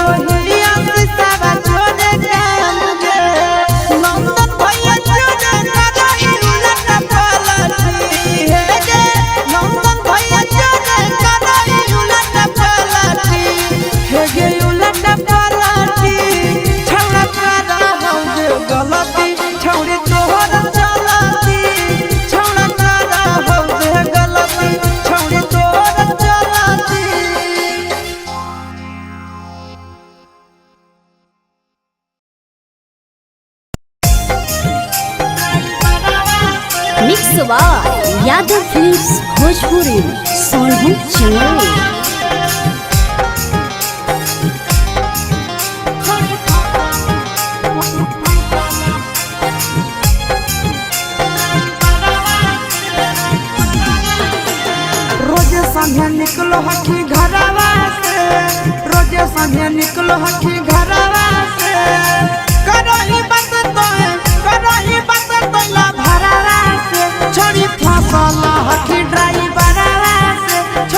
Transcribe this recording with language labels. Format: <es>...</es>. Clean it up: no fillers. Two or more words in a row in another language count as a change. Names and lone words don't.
<mag>ही अफिसवा जोरे काम गे नंदन भैया जोरे करही उलट पलटी हे गे नंदन भैया जोरे करही उलट पलटी हे गे उलट पलटी छौड़ा कर हो दे गलती छोड़ी तोहर चलती छौड़ा कर हो दे गलती छोड़ी तोहर चलती</mag> <en>Mix by Yadav Films Bhojpuri Sonu Channel</en> <mag>रोजे संगे निकलो हकी घरवा से रोजे संगे निकलो हकी घरवा से करही बात तो ला भरवा से छोड़ी फसल हकी ड्राइवरवा से</mag>